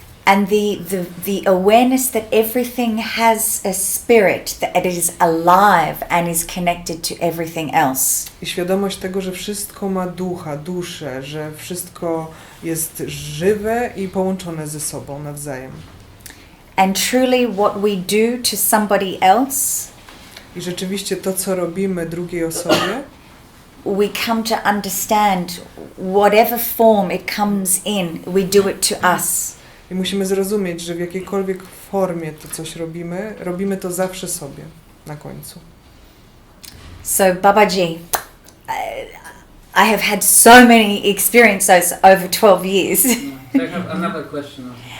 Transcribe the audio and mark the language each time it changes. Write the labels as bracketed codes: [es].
[en] And the awareness that everything has a spirit, that it is alive and is connected to everything else. [pl] I świadomość tego, że wszystko ma ducha, duszę, że wszystko jest żywe i połączone ze sobą nawzajem. [en] And truly what we do to somebody else, [pl] I rzeczywiście to, co robimy drugiej osobie, [en] we come to understand whatever form it comes in, we do it to us. [pl] i musimy zrozumieć, że w jakiejkolwiek formie to coś robimy, robimy to zawsze sobie na końcu. [en] So Babaji, I have had so many experiences over 12 years. I have another question.